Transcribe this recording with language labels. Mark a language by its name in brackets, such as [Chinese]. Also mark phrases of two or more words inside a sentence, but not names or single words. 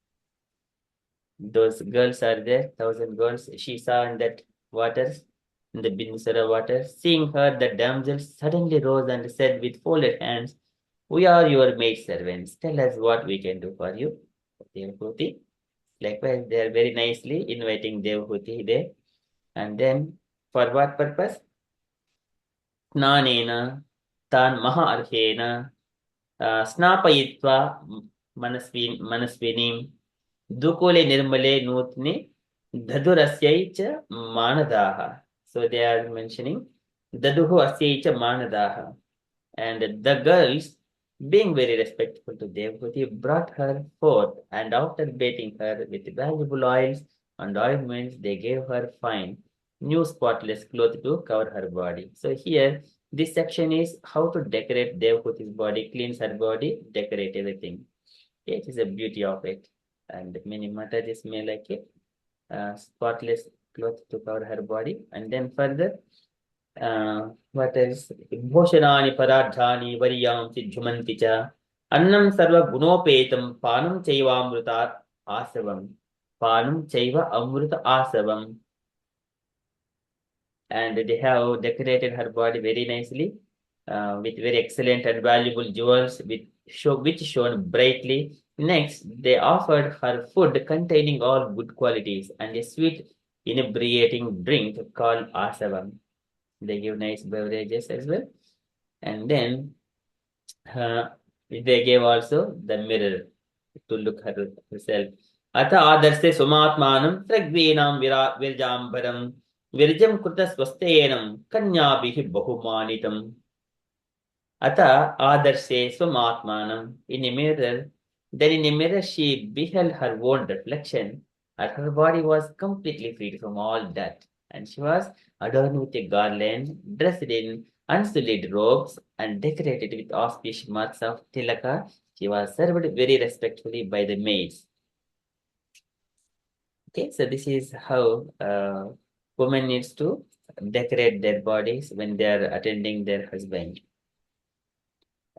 [English] Those girls are there, 1,000 girls she saw in that waters, in the Binsara waters. Seeing her, the damsels suddenly rose and said with folded hands, "We are your maid servants. Tell us what we can do for you." Devhuti. Likewise, they are very nicely inviting Devhuti there. And then, for what purpose? [Sanskrit] Snanena, tan maha arhena, snapayitva manasvinim, dukule nirmale nutne, dhadurasyai cha manadaha. [English] So they are mentioning [Sanskrit] daduhu asyai cha manadaha. [English] And the girls, being very respectful to Devhuti, brought her forth, and after bathing her with valuable oils and ointments, they gave her fine, new spotless cloth to cover her body. So here, this section is how to decorate Devhuti's body, cleanse her body, decorate everything. It is a beauty of it. And many Matatis may like it. Spotless cloth to cover her body. And then further, what else? [Sanskrit] Bhoshanani paradhani variyamsi jhumanti cha annam sarva gunopetam panam chaivamrutat asavam. Panam chaiva amruta asavam. [English] And they have decorated her body very nicely with very excellent and valuable jewels which shone brightly. Next, they offered her food containing all good qualities and a sweet inebriating drink called asavam. They give nice beverages as well. And then they gave also the mirror to look at herself. [Sanskrit] Atha adarse sumatmanam tragvenam virjambaram virjam kurta swastenam kanyabhihi bahumanitam. Atha adarse sumatmanam. [English] In a mirror, then in a mirror she beheld her own reflection, and her body was completely freed from all that, and she was adorned with a garland, dressed in unsullied robes, and decorated with auspicious marks of tilaka. She was served very respectfully by the maids. Okay, so this is how women needs to decorate their bodies when they are attending their husband.